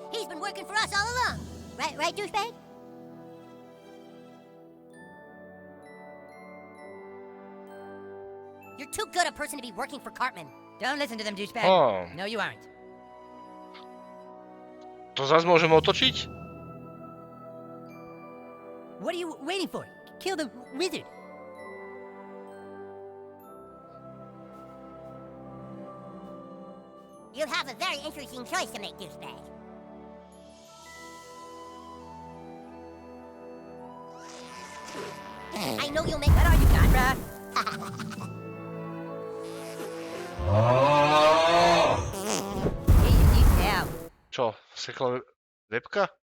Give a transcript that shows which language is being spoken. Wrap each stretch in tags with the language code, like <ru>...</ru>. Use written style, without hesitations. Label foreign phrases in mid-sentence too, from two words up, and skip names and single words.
<en>He's been working for us all along. Right, douchebag? You're too good a person to be working for Cartman. Don't listen to them, douchebag. Oh. No, you aren't.</en> <sk>To zase môžeme otočiť?</sk> <en>What are you waiting for? Kill the wizard. You'll have a very interesting choice to make, douchebag. I know you'll make... What are you, Contra?</en> <sk>Čo, sekla webka?</sk>